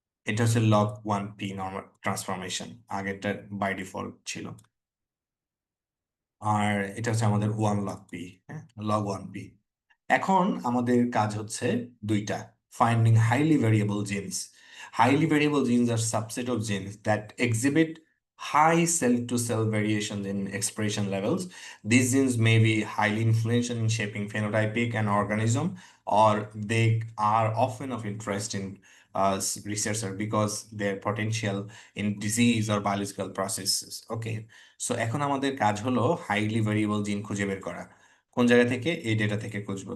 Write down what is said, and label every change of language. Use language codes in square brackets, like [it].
[bn] এটা হচ্ছে log 1p normal transformation, আগেরটা বাই ডিফল্ট ছিল। আর এটা হচ্ছে আমাদের 1 log p। হ্যাঁ, log 1p। এখন আমাদের কাজ হচ্ছে দুইটা, finding highly variable jeans. [en] Highly variable genes are subset of genes that exhibit high cell-to-cell variation in expression levels. These genes may be highly influential in shaping phenotypic an organism, or they are often of interest in researcher because their potential in disease or biological processes. [bn] Okay, so এখন আমাদের কাজ হলো highly variable জিন খুঁজে বের করা। কোন জায়গা থেকে? এই ডেটা থেকে খুঁজবো।